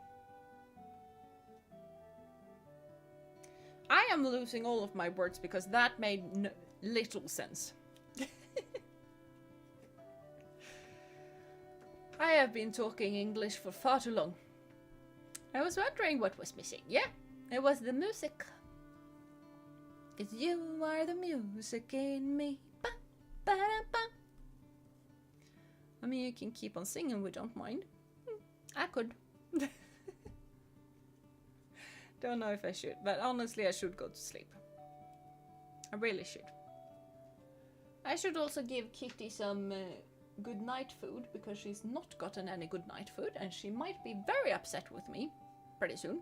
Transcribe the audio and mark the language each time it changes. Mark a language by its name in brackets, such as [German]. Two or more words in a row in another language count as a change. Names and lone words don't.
[English] I am losing all of my words because that made little sense. I have been talking English for far too long. I was wondering what was missing. Yeah, it was the music. 'Cause you are the music in me. Ba-da-ba. I mean, you can keep on singing, we don't mind. I could. Don't know if I should, but honestly I should go to sleep. I really should. I should also give Kitty some good night food, because she's not gotten any good night food, and she might be very upset with me pretty soon.